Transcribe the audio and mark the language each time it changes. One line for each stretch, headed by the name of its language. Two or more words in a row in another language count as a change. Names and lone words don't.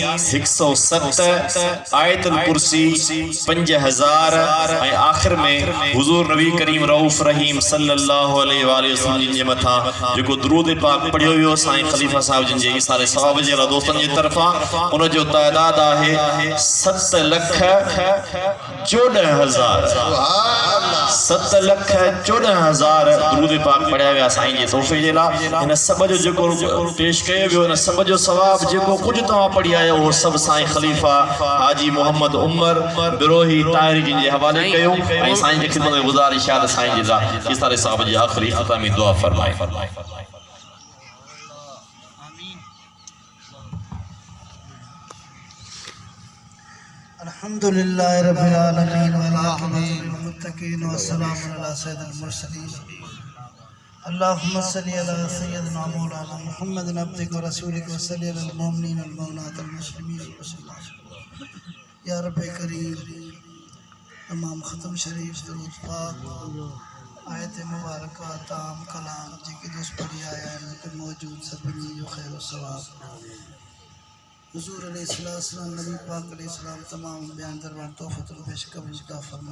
Sindhi: 107 आयतुल कुर्सी 5000 ऐं आखिर में हुजूर नबी करीम रऊफ़ रहीम
Arabic: صلى الله عليه وسلم
Sindhi: जे मथां जेको दुरूद पाक पढ़ियो वियो साईं ख़लीफ़ा साहिब जिन जे इसारे सवाब जे लाइ दोस्तनि जी तरफ़ां उनजो तादाद आहे 7,14,000 7,14,000 दुरूद पाक पढ़िया विया साईं जे तोहफ़े जे लाइ। इन सभ जो जेको पेश कयो वियो इन सभ जो सवाब जेको कुझु तव्हां पढ़ी आया उहो सभु साईं ख़लीफ़ा हाजी मोहम्मद उमर बिरोही ताहिरी जिन जे हवाले कयो ऐं साईं जी ख़िदमत में गुज़ारिश आहे त साईं जे लाइ इसारे साहिब जी आख़िरी ख़तमी दुआ फरमाए।
Arabic: الحمد لله رب العالمين والعاقبة للمتقين وسلام على سيد المرسلين اللهم صل على سيدنا مولانا محمد عبدك ورسولك وصل على المؤمنين والمؤمنات المسلمين وصلى الله
Sindhi: या रब्बे करीम तमाम ख़त्म शरीफ दुरूद पाक आयत मुबारका ताम कलाम जेके दोस्त पढ़ी आया आहिनि मौजूद सभिनी जो ख़ैर व सवाब हुजूर अलैहिस्सलाम नबी पाक अलैहिस्सलाम तमाम बयान दरबार तोहफ़तुल पेश कबूल अता फरमा।